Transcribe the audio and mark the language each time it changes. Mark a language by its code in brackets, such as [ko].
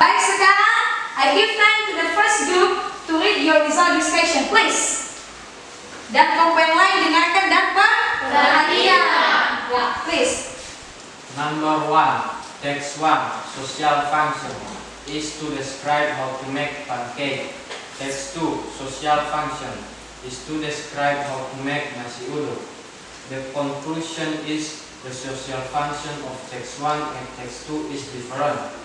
[id] Baik, sekarang [en] I give time to the first group to read your result discussion, please. [id] Dan kelompok yang lain dengarkan dan perhatian. [en] Ya, please. Number 1, text 1, social function, is to describe how to make pancake. Text 2, social function, is to describe how to make nasi uduk. The conclusion is the social function of text 1 and text 2 is different.